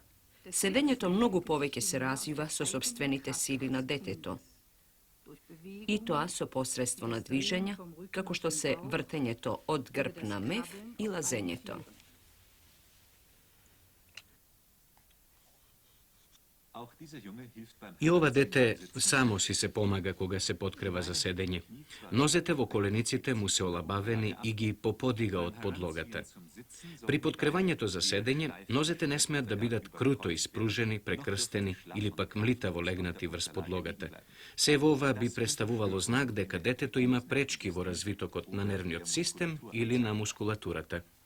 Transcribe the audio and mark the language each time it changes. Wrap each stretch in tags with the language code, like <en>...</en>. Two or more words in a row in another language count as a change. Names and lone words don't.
<mk>Седењето многу повеќе се развива со сопствените сили на детето. И тоа со посредство на движења, како што се вртењето од грб на мев и лазењето. I ova dete samo si se pomaga kога se potkreва за седење. Нозете во колениците му се олабавени и ги поподига од подлогата. При поткревањето за седење, нозете не смеат да бидат круто испружени, прекрстени или пак млитаво легнати врз подлогата. Сево ова би представувало знак дека детето има пречки во развитокот на нервниот систем или на мускулатурата.</mk>